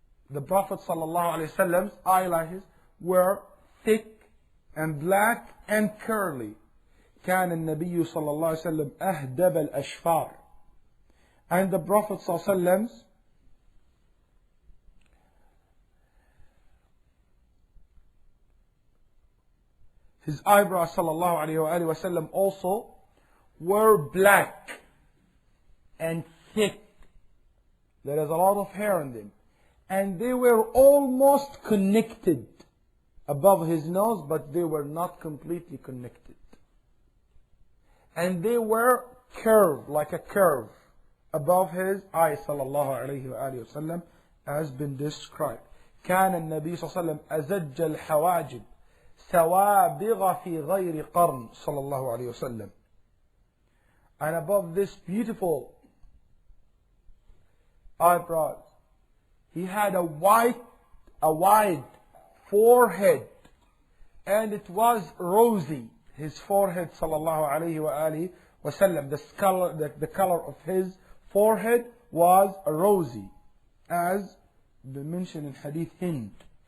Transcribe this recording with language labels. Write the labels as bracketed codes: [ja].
[en] The Prophet ﷺ's eyelashes were thick and black and curly. [ar] كان النبي صلى الله عليه وسلم أهدب الأشفار. [en] And the Prophet ﷺ's his eyebrows [ar] صلى الله عليه وآله وسلم [en] also were black and thick. There is a lot of hair in them. And they were almost connected above his nose, but they were not completely connected. And they were curved, like a curve, above his eyes [ar] صلى الله عليه وآله وسلم, [en] as been described. [ar] كان النبي صلى الله عليه وسلم أزج الحواجب سوابغ في غير قرن صلى الله عليه وسلم. [en] And above this beautiful eyebrows, he had a wide forehead, and it was rosy. His forehead, sallallahu alaihi wasallam, the color of his forehead was rosy, as mentioned in Hadith Hind.